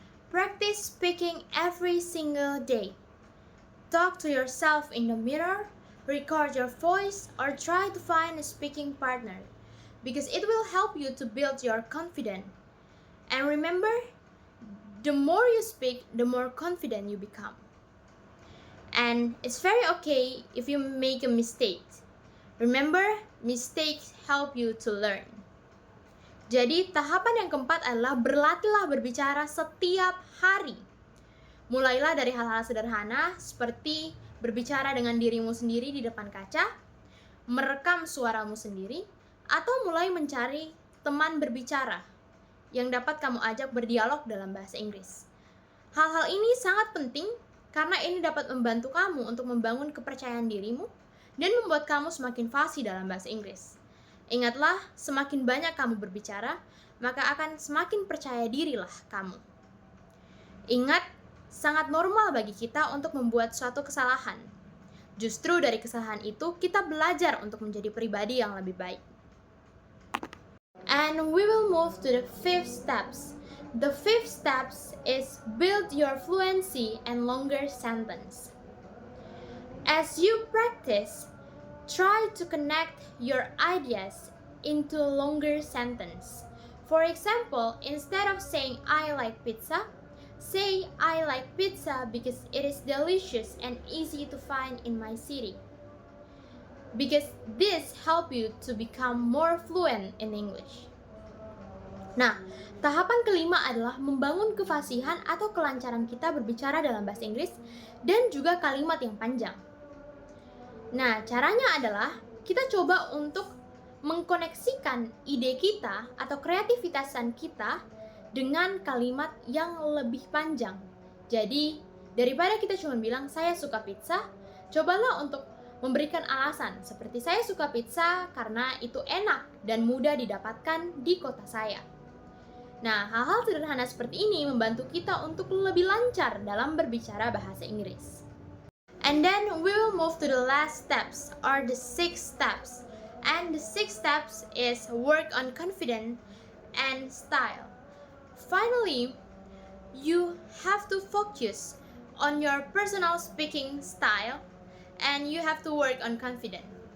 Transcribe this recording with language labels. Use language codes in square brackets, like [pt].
[en] Practice speaking every single day. Talk to yourself in the mirror, record your voice, or try to find a speaking partner because it will help you to build your confidence. And remember, the more you speak, the more confident you become. And it's very okay if you make a mistake. Remember, mistakes help you to learn. [id] Jadi tahapan yang keempat adalah berlatihlah berbicara setiap hari. Mulailah dari hal-hal sederhana seperti berbicara dengan dirimu sendiri di depan kaca, merekam suaramu sendiri, atau mulai mencari teman berbicara yang dapat kamu ajak berdialog dalam bahasa Inggris. Hal-hal ini sangat penting karena ini dapat membantu kamu untuk membangun kepercayaan dirimu dan membuat kamu semakin fasih dalam bahasa Inggris. Ingatlah, semakin banyak kamu berbicara, maka akan semakin percaya dirilah kamu. Ingat, sangat normal bagi kita untuk membuat suatu kesalahan. Justru dari kesalahan itu, kita belajar untuk menjadi pribadi yang lebih baik. [en] And we will move to the 5th steps. The 5th steps is build your fluency and longer sentence. As you practice, try to connect your ideas into a longer sentence. For example, instead of saying I like pizza, say I like pizza because it is delicious and easy to find in my city. Because this help you to become more fluent in English. [id] Nah, tahapan kelima adalah membangun kefasihan atau kelancaran kita berbicara dalam bahasa Inggris dan juga kalimat yang panjang. Nah, caranya adalah kita coba untuk mengkoneksikan ide kita atau kreativitasan kita dengan kalimat yang lebih panjang. Jadi, daripada kita cuma bilang saya suka pizza, cobalah untuk memberikan alasan seperti saya suka pizza karena itu enak dan mudah didapatkan di kota saya. Nah, hal-hal sederhana seperti ini membantu kita untuk lebih lancar dalam berbicara bahasa Inggris. [en] And then we will move to the last steps or the 6 steps. And the 6 steps is work on confidence and style. Finally, you have to focus on your personal speaking style and you have to work on confidence.